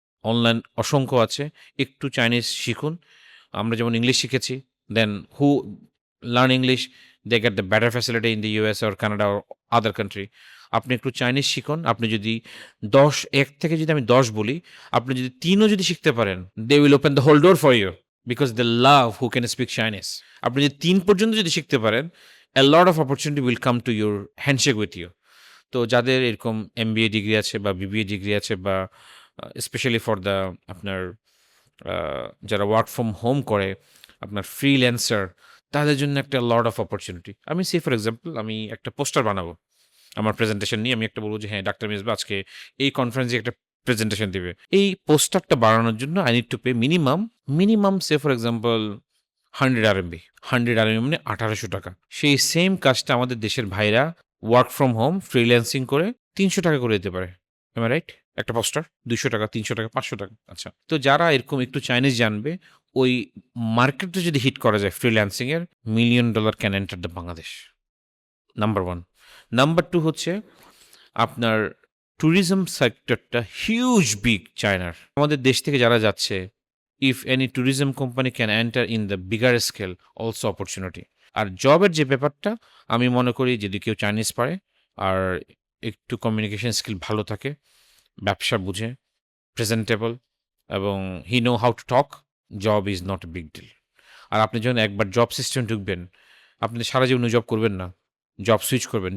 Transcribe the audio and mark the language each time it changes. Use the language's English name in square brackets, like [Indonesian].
[Bangla] Online অসংখ্য আছে, একটু চাইনিজ শিখুন। আমরা যেমন ইংলিশ শিখেছি, [English] Then who learn English, they get the better facility in the US or Canada or other country. [Bangla] আপনি একটু চাইনিজ শিখুন। আপনি যদি 1 থেকে যদি আমি 10 বলি, আপনি যদি 3ও যদি শিখতে পারেন, [English] They will open the whole door for you, because they love who can speak Chinese. [Bangla] আপনি যদি 3 পর্যন্ত যদি শিখতে পারেন, [English] a lot of opportunity will come to your handshake with you। [Bangla] তো যাদের এরকম এমবিএ ডিগ্রি আছে বা বিবিএ ডিগ্রি আছে বা স্পেশালি ফর দ্য আপনার যারা ওয়ার্ক ফ্রম হোম করে, আপনার ফ্রিল্যান্সার, তাদের জন্য একটা লট অফ অপরচুনিটি। আমি সে ফর এক্সাম্পল আমি একটা পোস্টার বানাবো আমার প্রেজেন্টেশন নিয়ে, আমি একটা বলবো যে হ্যাঁ ডাক্তার মিসবা আজকে এই কনফারেন্সে একটা প্রেজেন্টেশন দিবে। এই পোস্টারটা বানানোর জন্য [English] I need to pay minimum say for example [Bangla] 100 RMB। 100 RMB মানে 1800 টাকা। সেই সেম কাজটা আমাদের দেশের ভাইরা ওয়ার্ক ফ্রম হোম ফ্রিল্যান্সিং করে 300 টাকা করে দিতে পারে। [English] Am I right? [Bangla] একটা পোস্টার 200 টাকা, 300 টাকা, 500 টাকা। আচ্ছা, তো যারা এরকম একটু চাইনিজ জানবে, ওই মার্কেটটা যদি হিট করা যায় ফ্রিল্যান্সিং এর, $1 million [English] Can enter the Bangladesh. [Bangla] Number 1। Number 2 হচ্ছে আপনার ট্যুরিজম সেক্টরটা হিউজ বিগ চায়নার। আমাদের দেশ থেকে যারা যাচ্ছে, [English] if any tourism company can enter in the bigger scale, also opportunity। [Bangla] আর জবের যে ব্যাপারটা, আমি মনে করি যদি কেউ চাইনিজ পারে আর একটু কমিউনিকেশন স্কিল ভালো থাকে, ব্যবসা বুঝে, প্রেজেন্টেবল, এবং [English] He know how to talk, job is not a big deal. [Bangla] আর আপনি যখন একবার জব সিস্টেম ঢুকবেন, আপনি সারা জীবন জব করবেন না, জব সুইচ করবেন।